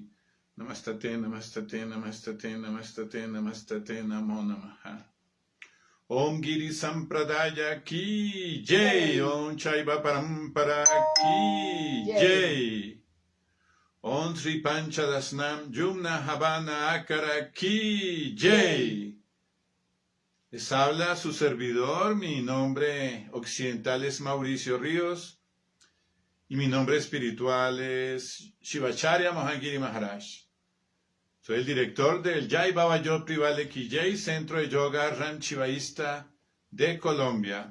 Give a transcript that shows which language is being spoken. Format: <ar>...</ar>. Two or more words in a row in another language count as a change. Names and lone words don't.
<sa>नमस्तते, नमस्तते, नमस्तते, नमस्तते, नमस्तते, नमो नमः.</sa> <hi>ॐ गिरि सम्प्रदाय की जय. ॐ शैव परम्परा की जय. ॐ श्री पञ्चदशनाम युम्ना हवन अकार की जय.</hi> <es>Les habla su servidor, mi nombre occidental es Mauricio Ríos y mi nombre espiritual es Shivacharya Mahagiri Maharaj. Soy el director del</es> <hi>जय बाबा योपी वाले की जय,</hi> <es>Centro de Yoga Ram Shivaísta de Colombia.</es>